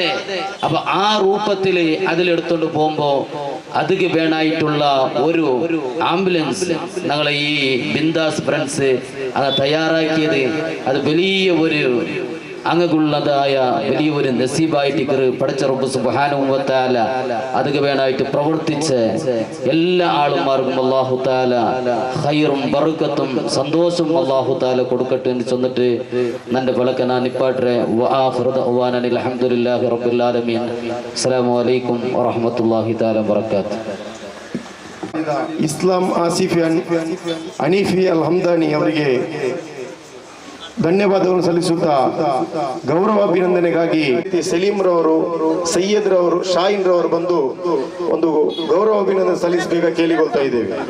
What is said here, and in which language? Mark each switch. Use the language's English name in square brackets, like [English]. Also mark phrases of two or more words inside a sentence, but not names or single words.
[Malayalam] അപ്പൊ ആ രൂപത്തില് അതിലെടുത്തോണ്ട് പോകുമ്പോ അതിക്ക് വേണമായിട്ടുള്ള ഒരു ആംബുലൻസ് ഞങ്ങളെ ഈ ബിന്ദാസ് ഫ്രണ്ട്സ് അത് തയ്യാറാക്കിയത് അത് വലിയ ഒരു അങ്ങുള്ളതായ വലിയൊരു നസീബായിട്ട് പടച്ച [Arabic] ربّ سبحانه و تعالى [Malayalam] അതിക്ക് വേണമായിട്ട് പ്രവർത്തിച്ച് എല്ലാ ആളുമാർക്കും [Arabic] الله تعالى [Malayalam] ഖൈറും ബറക്കത്തും സന്തോഷവും [Arabic] الله تعالى [Malayalam] കൊടുക്കട്ടെ എന്ന് ചൊന്നിട്ട് നന്റെ വിളക്ക് ഞാൻ നിപ്പാട്ടെ. [Arabic] وآخر دعوانا الحمد لله رب العالمين. السلام عليكم ورحمة الله تعالى وبركاته. [Kannada] ಇಸ್ಲಾಂ ಆಸಿಫ್ ಅನೀಫಿ ಅಲ್ ಹಮ್ದಾನಿ ಅವರಿಗೆ ಧನ್ಯವಾದವನ್ನು ಸಲ್ಲಿಸುತ್ತಾ ಗೌರವಾಭಿನಂದನೆಗಾಗಿ ಸಲೀಂ ರವರು, ಸೈಯದ್ ರವರು, ಶಾಹಿನ್ ರವರು ಬಂದು ಒಂದು ಗೌರವಾಭಿನಂದನೆ ಸಲ್ಲಿಸಬೇಕಾಗಿ ಕೇಳಿಕೊಳ್ತಾ ಇದ್ದೇವೆ.